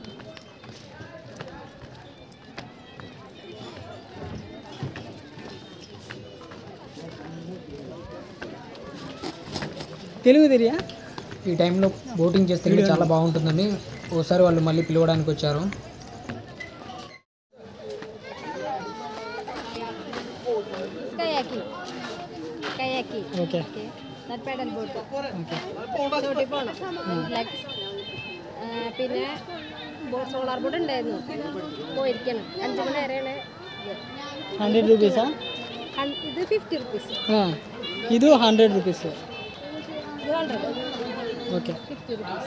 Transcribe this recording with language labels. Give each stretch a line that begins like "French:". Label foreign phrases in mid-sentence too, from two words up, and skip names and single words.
Telugu: తెలుగు తెలియా? ఈ టైంలో బోటింగ్ చేస్తే చాలా బాగుంటుందని ఓసారి వాళ్ళు మళ్ళీ పిలవడానికి వచ్చారు. ఓకే
Malayalam: പിന്നെ സോളാർ ബോർഡ് ഉണ്ടായിരുന്നു, പോയിരിക്കണം. 5 മണി വരെയാണ്.
Telugu: 100 రూపీసా?
Malayalam: ഇത് 50 റുപ്പീസ്.
Telugu: ఇది 100 రూపీస్.
Malayalam: ഇത് 100.
Telugu: ఓకే
Malayalam: 50 റുപ്പീസ്.